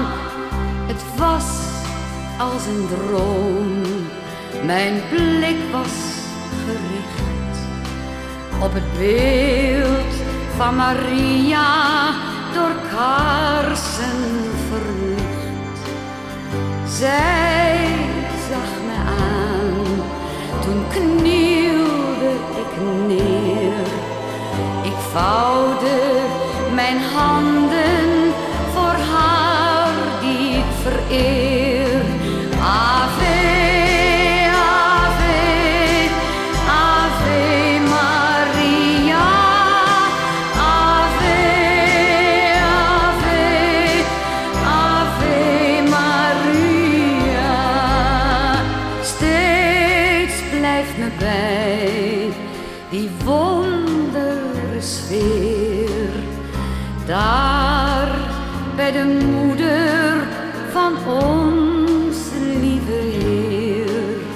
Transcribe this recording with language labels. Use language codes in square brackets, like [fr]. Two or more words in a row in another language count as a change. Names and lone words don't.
[nl] Het was als een droom, mijn blik was gericht op het beeld van Maria, door kaarsen verlicht. Zij zag me aan, toen knielde ik neer. Ik vouwde mijn handen voor haar die ik vereer. [la] Ave, Ave, Ave Maria, Ave, Ave, Ave Maria. [nl] Steeds blijft me bij die wondere sfeer, daar bij de moeder van ons lieve Heer.